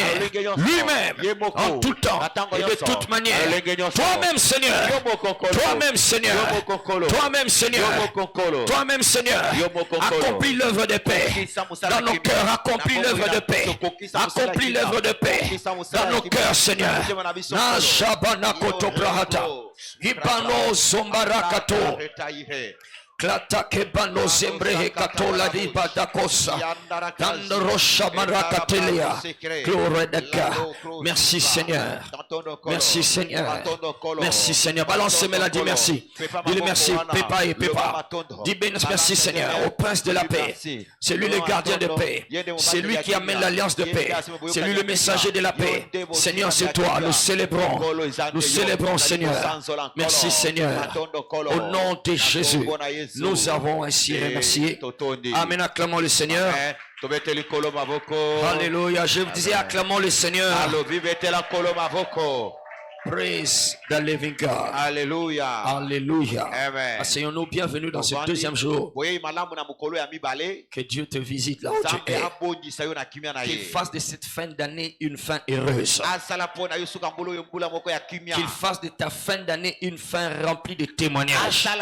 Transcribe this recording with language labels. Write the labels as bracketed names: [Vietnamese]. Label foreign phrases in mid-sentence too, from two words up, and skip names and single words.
[French] Lui-même en tout temps et de toute manière. Toi-même Seigneur, toi-même Seigneur, toi-même Seigneur, toi-même Seigneur, accomplis l'œuvre de paix dans nos cœurs, accomplis l'œuvre de paix, accomplis l'œuvre de paix dans nos cœurs Seigneur. Na Shabana Kotobrahata Ibano Zombarakato Klata kebano zembrehe katola di badakosa. Tandrosha marakatelia. Gloire de God. Merci Seigneur. Merci Seigneur. Merci Seigneur. Balance-moi, dis merci. Dis-le merci. Pépa et Pépa. Dis merci Seigneur. Au prince de la paix. C'est lui le gardien de paix. C'est lui qui amène l'alliance de paix. C'est lui le messager de la paix. Seigneur, c'est toi. Nous célébrons. Nous célébrons Seigneur. Merci Seigneur. Au nom de Jésus. Nous avons ainsi remercié. Amen. Acclamons le Seigneur. Alléluia. Je vous disais, acclamons le Seigneur. [English] Praise the living God. [French] Alléluia. Alléluia. Amen. Asseyons-nous, bienvenue dans ce deuxième jour. Que Dieu te visite là où tu es. Qu'il fasse de cette fin d'année une fin heureuse. Qu'il fasse de ta fin d'année une fin remplie de témoignages.